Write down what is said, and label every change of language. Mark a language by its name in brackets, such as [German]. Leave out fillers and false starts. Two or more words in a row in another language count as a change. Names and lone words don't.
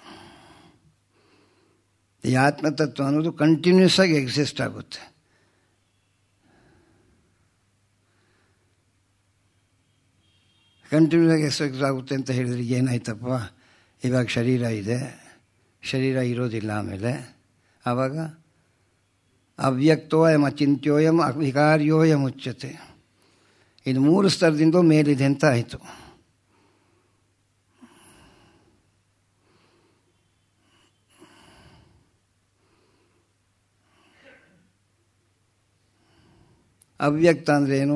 [Kannada] ಈ ಆತ್ಮತತ್ವ ಅನ್ನೋದು ಕಂಟಿನ್ಯೂಸ್ ಆಗಿ ಎಕ್ಸಿಸ್ಟ್ ಆಗುತ್ತೆ. ಕಂಟಿನ್ಯೂಸ್ ಆಗಿ ಎಕ್ಸಿಸ್ಟ್ ಆಗುತ್ತೆ ಅಂತ ಹೇಳಿದ್ರೆ ಏನಾಯ್ತಪ್ಪ, ಇವಾಗ ಶರೀರ ಇದೆ, ಶರೀರ ಇರೋದಿಲ್ಲ, ಆಮೇಲೆ ಆವಾಗ [Sanskrit] ಅವ್ಯಕ್ತೋಯಂ ಅಚಿಂತ್ಯೋಯಂ ವಿಕಾರ್ಯೋಯಂ ಉಚ್ಯತೆ. [Kannada] ಇದು 3 ಸ್ತರದಿಂದ ಮೇಲಿದೆ ಅಂತ ಆಯಿತು. ಅವ್ಯಕ್ತ ಅಂದರೆ ಏನು?